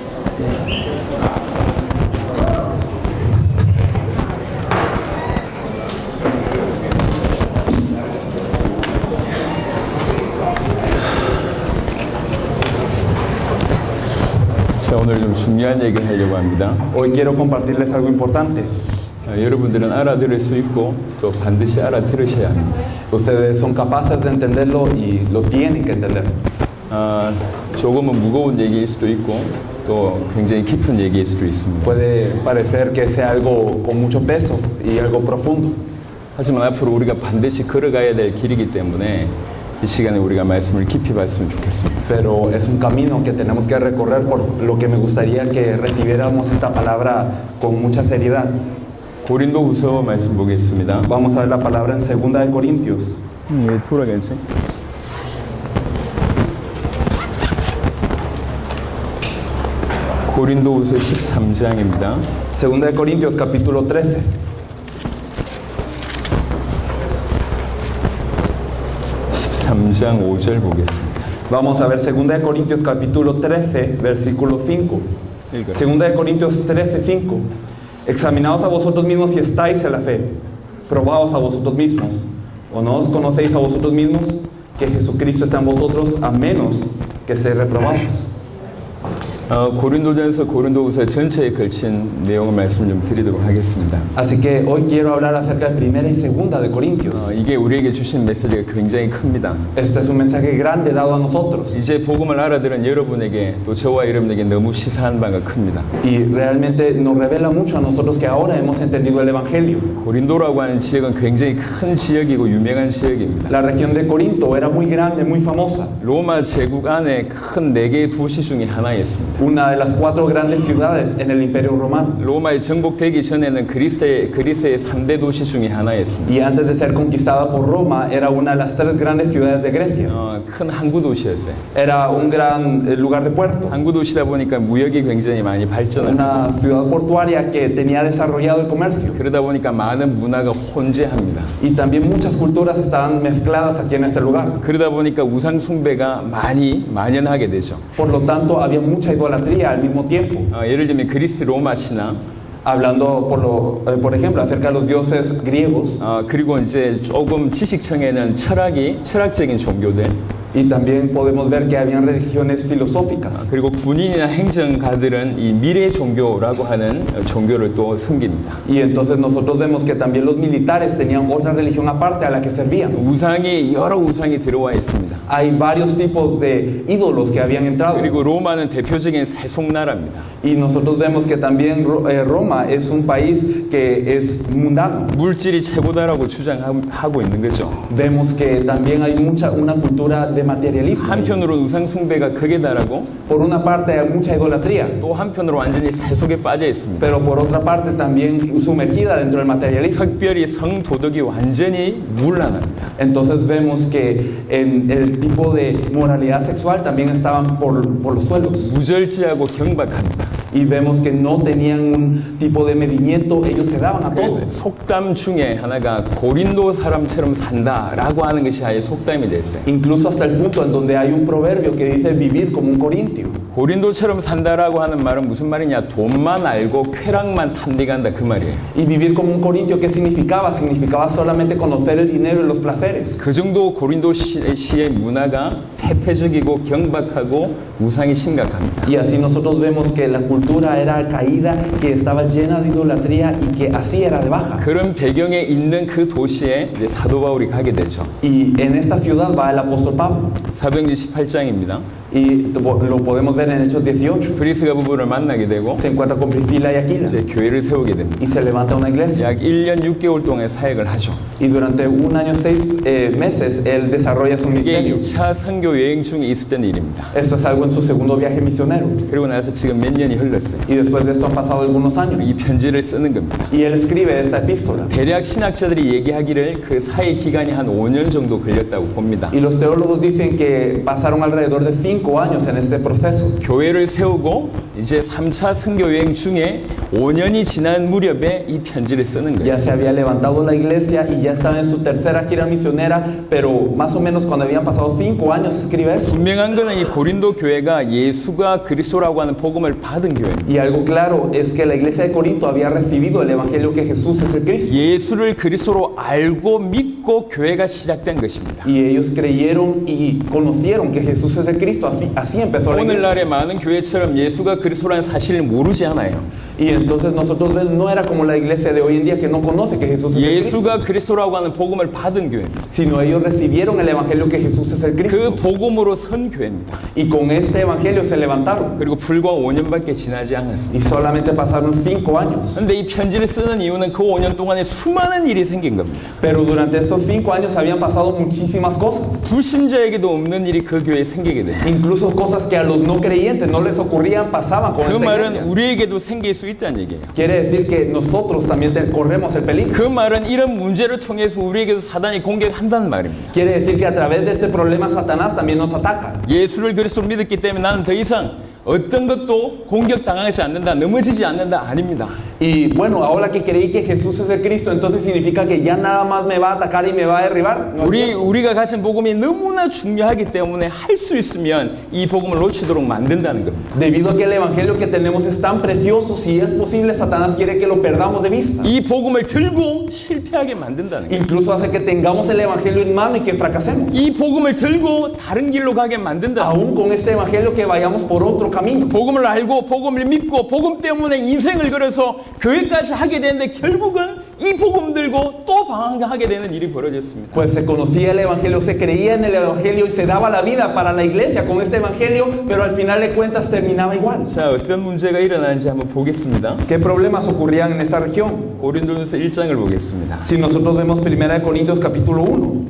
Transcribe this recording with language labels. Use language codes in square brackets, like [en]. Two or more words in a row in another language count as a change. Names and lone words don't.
[ko] 자, 오늘 좀 중요한 얘기를 하려고 합니다. [es] Hoy quiero compartirles algo importante. [ko] 여러분들은 알아들을 수 있고 또 반드시 알아들으셔야 합니다. [es] Ustedes son capaces de entenderlo y lo tienen que entender. [ko] 조금은 무거운 얘기일 수도 있고 또 굉장히 깊은 얘기일 수도 있습니다. [es] Puede parecer que sea algo con mucho peso y algo profundo. [ko] 하지만 앞으로 우리가 반드시 걸어가야 될 길이기 때문에 이 시간에 우리가 말씀을 깊이 봤으면 좋겠습니다. [es] Pero es un camino que tenemos que recorrer, por lo que me gustaría que recibiéramos esta palabra con mucha seriedad. [ko] 고린도후서 말씀 보겠습니다. [es] Vamos a ver la palabra en 2 de Corintios. [ko] 돌아가야지. 고린도후서 13장입니다. [es] 2 de Corintios capítulo 13. [ko] 13장 5절 보겠습니다. [es] Vamos a ver 2 de Corintios capítulo 13, versículo 5. 2 de Corintios 13, 5. Examinaos a vosotros mismos si estáis en la fe. Probaos a vosotros mismos. ¿O no os conocéis a vosotros mismos que Jesucristo está en vosotros, a menos que seáis reprobados? [ko] 고린도전서 고린도후서 전체에 걸친 내용을 말씀 좀 드리도록 하겠습니다. [es] Así que hoy quiero hablar acerca de 1 y 2 de Corintios. [ko] 이게 우리에게 주신 메시지가 굉장히 큽니다. [es] Este es un mensaje grande dado a nosotros. [ko] 이제 복음을 알아들은 여러분에게 또 저와 여러분에게 너무 시사한 바가 큽니다. [es] Y realmente nos revela mucho a nosotros que ahora hemos entendido el Evangelio. [ko] 고린도라고 하는 지역은 굉장히 큰 지역이고 유명한 지역입니다. [es] La región de Corinto era muy grande, muy famosa. [ko] 로마 제국 안에 큰 4개의 도시 중에 하나였습니다. [es] Una de las 4 grandes ciudades en el Imperio Romano. [ko] 로마에 정복되기 전에는 그리스의 3대 도시 중에 하나였습니다. [es] Y antes de ser conquistada por Roma, era una de las 3 grandes ciudades de Grecia. [ko] 큰 항구 도시였어요. [es] Era un gran lugar de puerto. [ko] 항구 도시다 보니까 무역이 굉장히 많이 발전합니다. [es] Una ciudad portuaria que tenía desarrollado el comercio. [ko] 그러다 보니까 많은 문화가 혼재합니다. [es] Y también muchas culturas estaban mezcladas aquí en este lugar. [ko] 그러다 보니까 우상 숭배가 많이 만연하게 되죠. [es] Por lo tanto, había mucha idolatría al mismo tiempo. [ko] 예를 들면 그리스 로마 신앙, [es] Hablando, por ejemplo, acerca de los dioses griegos. [ko] 그리고 이제 조금 지식층에는 철학적인 종교들, [es] Y también podemos ver que habían religiones filosóficas. [ko] 그리고 군인이나 행정가들은 이 미래 종교라고 하는 종교를 또 섬깁니다. [es] Y entonces nosotros vemos que también los militares tenían otra religión aparte a la que servían. [ko] 여러 우상이 들어와 있습니다. [es] Hay varios tipos de ídolos que habían entrado. [ko] 그리고 로마는 대표적인 세속나라입니다. [es] Y nosotros vemos que también Roma es un país que es mundano. [ko] 물질이 최고다라고 주장하고 있는 거죠. [es] Vemos que también hay una cultura de materialismo. [ko] 한편으로 우상 숭배가 극에 달하고 [es] Por una parte hay mucha idolatría, [ko] 또 한편으로 완전히 세속에 빠져 있습니다. [es] pero por otra parte también sumergida dentro del materialismo. [ko] 특별히 성도덕이 완전히 문란합니다. [es] Entonces vemos que en el tipo de moralidad sexual también estaban por los suelos. [ko] 무절제하고 경박합니다. [es] Y vemos que no tenían un tipo de medimiento, ellos se daban a todo. [ko] 속담 중에 하나가 고린도 사람처럼 산다라고 하는 것이 아예 속담이 됐어요. [es] Incluso hasta el punto en donde hay un proverbio que dice vivir como un corintio. [ko] 고린도처럼 산다라고 하는 말은 무슨 말이냐? 돈만 알고 쾌락만 탐닉한다 그 말이에요. [es] Y vivir como un corintio, ¿qué significaba? Significaba solamente conocer el dinero y los placeres. [ko] 그 정도 고린도 시의 문화가 태폐적이고 경박하고 우상이 심각합니다. [es] Y así nosotros vemos que la cultura era caída, que estaba llena de idolatría y que así era de baja. [ko] 그런 배경에 있는 그 도시에 이제 사도 바울이 가게 되죠. [es] Y en esta ciudad va el apóstol Pablo. [ko] 사도행전 18장입니다. [es] Y lo podemos ver en Hechos 18. [ko] 브리스가 부부를 만나게 되고 [es] Se encuentra con Priscila y Aquila [ko] 이제 교회를 세우게 됩니다. [es] y se levanta una iglesia. [ko] 약 1년 6개월 동안 사역을 하죠. [es] Y durante 1 año 6 meses él desarrolla su [ko] 이게 [es] ministerio. [ko] 2차 선교 여행 중에 있었던 일입니다. [es] Esto es algo en su segundo viaje misionero. [ko] 그리고 나서 지금 몇 년이 흘렀어요. [es] Y después de esto han pasado algunos años. [ko] 이 편지를 쓰는 겁니다. [es] Y él escribe esta epístola. [ko] 대략 신학자들이 얘기하기를 그 사이 기간이 한 5년 정도 걸렸다고 봅니다. [es] Y los teólogos dicen que pasaron alrededor de 5 5 años en este proceso. [ko] 교회를 세우고 이제 3차 선교 여행 중에 5년이 지난 무렵에 이 편지를 쓰는 거예요. [es] Ya se había levantado la iglesia y ya estaba en su tercera gira misionera, pero más o menos cuando habían pasado 5 años escribe eso. [ko] 분명한 거는 이 고린도 교회가 예수가 그리스도라고 하는 복음을 받은 교회입니다. [es] Y algo claro es que la iglesia de Corinto había recibido el evangelio que Jesús es el Cristo. [ko] 예수를 그리스도로 알고 믿고 교회가 시작된 것입니다. [es] Y ellos creyeron y conocieron que Jesús es el Cristo. Así empezó la iglesia. [ko] 오늘날의 많은 교회처럼 예수가 그리스도라는 사실을 모르지 않아요. [es] Y entonces nosotros no era como la iglesia de hoy en día que no conoce que Jesús es el Cristo, [ko] 예수가 그리스도라고 하는 복음을 받은 교회입니다. [es] sino ellos recibieron el evangelio que Jesús es el [ko] 그 [es] Cristo. [ko] 복음으로 선 교회입니다. [es] Y con este evangelio se levantaron. [ko] 그리고 불과 5년밖에 지나지 않았습니다. [es] Y solamente pasaron 5 años. [ko] 그런데 이 편지를 쓰는 이유는 그 5년 동안에 수많은 일이 생긴 겁니다. [es] Pero durante estos 5 años habían pasado muchísimas cosas. [ko] 불신자에게도 없는 일이 그 교회에 생기게 됩니다. [es] Incluso cosas que a los no creyentes no les ocurrían, pasaban con [ko] 그 [es] esta [ko] 말은 [es] iglesia. [ko] 우리에게도 생길 수 있다는 얘기예요. [es] Quiere decir que nosotros también corremos el peligro. [ko] 그 말은 이런 문제를 통해서 우리에게도 사단이 공격한다는 말입니다. [es] Quiere decir que a través de este problema Satanás también nos ataca. [ko] 예수를 그리스도로 믿었기 때문에 나는 더 이상 어떤 것도 공격당하지 않는다, 넘어지지 않는다, 아닙니다. [es] Y bueno, ahora que creí que Jesús es el Cristo, entonces significa que ya nada más me va a atacar y me va a derribar. No es cierto. [ko] 우리가 가진 복음이 너무나 중요하기 때문에 할 수 있으면 이 복음을 놓치도록 만든다는 겁니다. [es] Debido a que el evangelio que tenemos es tan precioso, si es posible, Satanás quiere que lo perdamos de vista. [ko] 이 복음을 들고 실패하게 만든다는 거예요. [es] Incluso hace que tengamos el evangelio en mano y que fracasemos. [ko] 이 복음을 들고 다른 길로 가게 만든다. [es] Aún con este evangelio que vayamos por otro camino. [ko] 복음을 알고 복음을 믿고 복음 때문에 인생을 걸어서 교회까지 하게 되는데 결국은 이 복음 들고 또 방황하게 되는 일이 벌어졌습니다. [es] Pues se conocía el evangelio, se creía en el evangelio y se daba la vida para la iglesia con este evangelio, pero al final de cuentas terminaba igual. [ko] 자, 어떤 문제가 일어나는지 한번 보겠습니다. [es] ¿Qué problemas ocurrían en esta región? [ko] 고린도전서 1장을 보겠습니다. [es] Si nosotros vemos 1 Corintios capítulo 1,